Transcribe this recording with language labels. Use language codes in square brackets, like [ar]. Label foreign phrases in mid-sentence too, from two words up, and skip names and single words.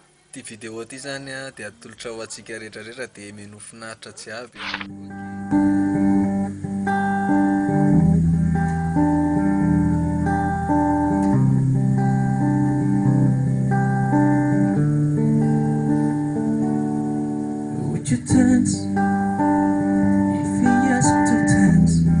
[mg] Ty vidéo ty zany a de atolotra ho antsika rehetrarehetra de mino finaritra jiaby. [en] Would you dance if he asked to dance?